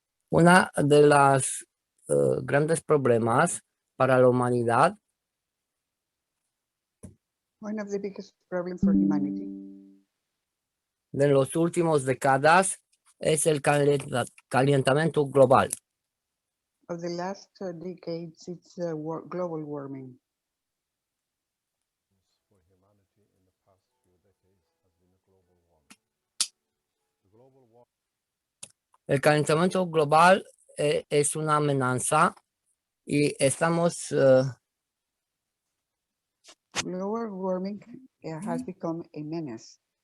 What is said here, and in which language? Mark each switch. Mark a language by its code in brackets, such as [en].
[es] Una de las grandes problemas para la humanidad [en] One of the biggest problems for humanity [es] de los últimos décadas es el calentamiento global. [en] of the last decades, it's global warming. [es] El calentamiento global es una amenaza y estamos [en] Global warming has become a menace.